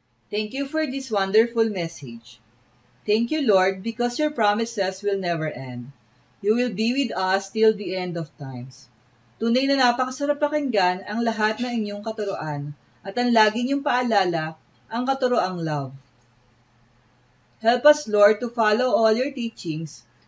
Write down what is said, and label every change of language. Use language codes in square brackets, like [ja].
[en] Thank you for this wonderful message. Thank you, Lord, because your promises will never end. You will be with us till the end of times. [tl] Tunay na napakasarap pakinggan ang lahat ng inyong katuruan at ang lagi niyong paalala, ang katuroang love. [en] Help us, Lord, to follow all your teachings.